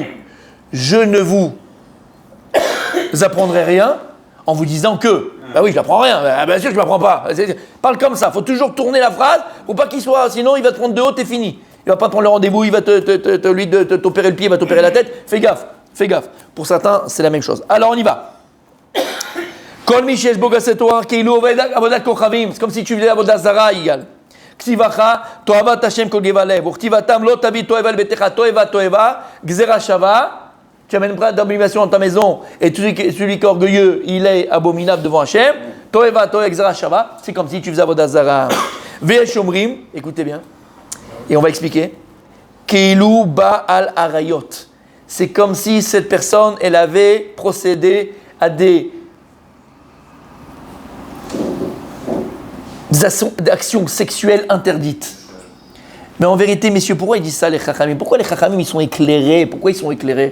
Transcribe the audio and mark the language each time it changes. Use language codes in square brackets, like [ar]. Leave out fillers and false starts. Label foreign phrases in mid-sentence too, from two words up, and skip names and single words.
[fr] Je ne vous apprendrai rien en vous disant que. Bah oui, je n'apprends rien, bien sûr que je ne m'apprends pas. Parle comme ça, il faut toujours tourner la phrase pour pas qu'il soit, sinon il va te prendre de haut, t'es fini. Il va pas prendre le rendez-vous, il va t'opérer le pied, il va t'opérer la tête. Fais gaffe. Pour certains, c'est la même chose. Alors on y va. [he] כל מי שיש בו גסות הרוח כאילו עובד עבודת כוכבים. [fr] C'est comme si tu faisais [he] עבודה זרה [fr] égal. [he] כתיב הכא תועבת ה' כל גבה לב. וכתיב התם לא תביא תועבה ביתך תועבה גזרה שוה. [fr] Tu amènes pas d'abomination dans ta maison et celui qui est orgueilleux, il est abominable devant Hashem. [he] תועבה גזרה שוה. [fr] C'est comme si tu faisais [he] עבודה זרה. ויש אומרים. [fr] Écoutez bien. Et on va expliquer. [he] כאילו בעל עריות. [fr] C'est comme si cette personne, elle avait procédé à des actions sexuelles interdites. Mais en vérité, messieurs, pourquoi ils disent ça, les chachamim? Pourquoi les chachamim, ils sont éclairés? Pourquoi ils sont éclairés?